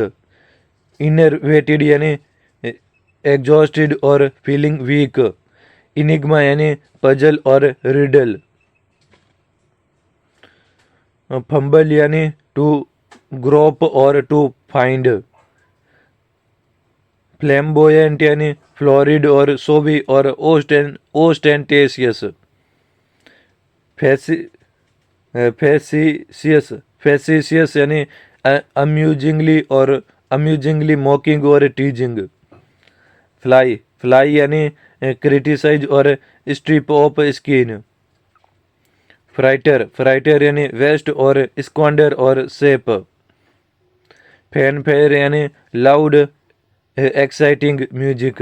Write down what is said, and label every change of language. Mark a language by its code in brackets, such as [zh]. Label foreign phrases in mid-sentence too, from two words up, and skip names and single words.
[en] enervated यानी exhausted और feeling weak। enigma यानी puzzle और riddle। fumble यानी to grope और to find। flamboyant यानी florid और showy और ostentatious। facetious यानी amusingly mocking और teasing। flay यानी criticise और strip off skin। fritter यानी waste और squander और sap। fanfare यानी loud exciting music।